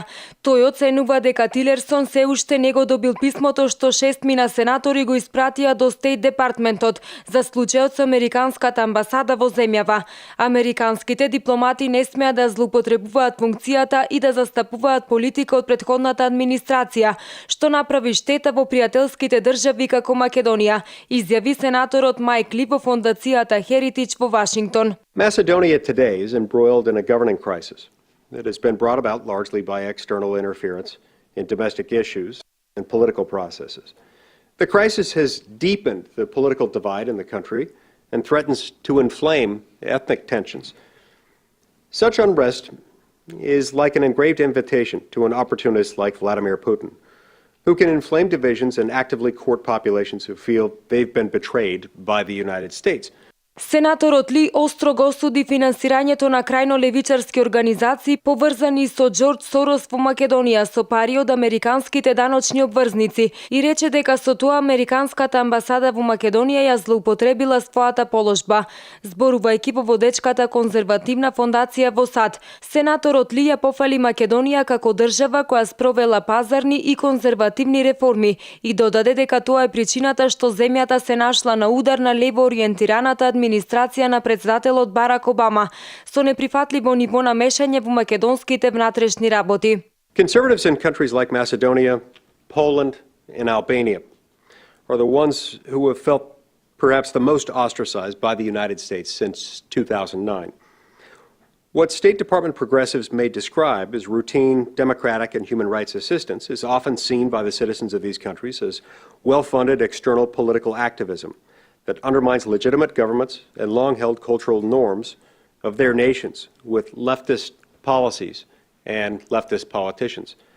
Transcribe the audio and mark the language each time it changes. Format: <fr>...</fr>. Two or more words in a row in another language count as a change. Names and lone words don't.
<mk>Тој оценува дека Тилерсон се уште не го добил писмото што 6 сенатори го испратија до Стейт Департментот за случајот со американската амбасада во земјава. Американските дипломати не смеа да злоупотребуваат функцијата и да застапуваат политика од претходната администрација, што направи штета во пријателските држави како Македонија, изјави сенаторот Майк Ли во фондацијата Heritage во Вашингтон.</mk> <en>Macedonia today is embroiled in a governing crisis that has been brought about largely by external interference in domestic issues and political processes. The crisis has deepened the political divide in the country and threatens to inflame ethnic tensions. Such unrest is like an engraved invitation to an opportunist like Vladimir Putin, who can inflame divisions and actively court populations who feel they've been betrayed by the United States.</en> <mk>Сенаторот Ли остро го осуди финансирањето на крајно левичарски организации поврзани со Џорџ Сорос во Македонија со пари од американските даночни обврзници и рече дека со тоа американската амбасада во Македонија ја злоупотребила својата положба. Зборувајќи во водечката конзервативна фондација во САД, сенаторот Ли ја пофали Македонија како држава која спровела пазарни и конзервативни реформи и додаде дека тоа е причината што земјата се нашла на удар на лево ориентираната администрација на председателот Барак Обама, со неприфатливо ниво на мешање во македонските внатрешни работи.</mk> <en>Conservatives in countries like Macedonia, Poland, and Albania are the ones who have felt perhaps the most ostracized by the United States since 2009. What State Department progressives may describe as routine democratic and human rights assistance is often seen by the citizens of these countries as well-funded external political activism that undermines legitimate governments and long-held cultural norms of their nations with leftist policies and leftist politicians.</en>